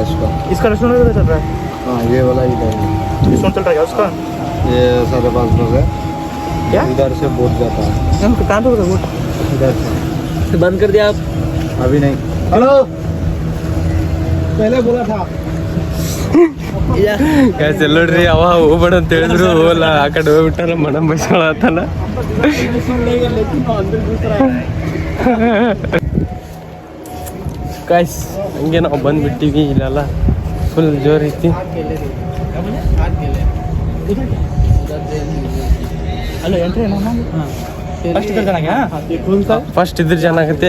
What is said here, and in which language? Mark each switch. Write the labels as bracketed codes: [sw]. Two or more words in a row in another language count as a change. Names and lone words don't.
[hi] इसका रेस्टोरेंट चल रहा है. हाँ ये वाला इधर डिस्काउंट चल रहा है उसका. ये 5.5 है. क्या इधर से बोट जाता है. कहाँ पे बोट? इधर से बंद कर दिया आप? अभी नहीं. हेलो पहले बोला था. [kn] ನೋಡ್ರಿ ಅವ ಹೋಗ್ಬೇಡ ಅಂತ ಹೇಳಿದ್ರು ಹೋಗಲ್ಲ. ಆ ಕಡೆ ಹೋಗ್ಬಿಟ್ಟಾರ ಮನ ಬೈಸ್ಕೊಳತ್ತಾನ. ಗಾಯ್ಸ್ ಹಂಗೆ ನಾವು ಬಂದ್ಬಿಟ್ಟಿವಿ. ಇಲ್ಲೆಲ್ಲ ಫುಲ್ ಜೋರ್ ಐತಿ. ಫಸ್ಟ್ ಇದ್ರ ಜನ ಆಗತ್ತೆ.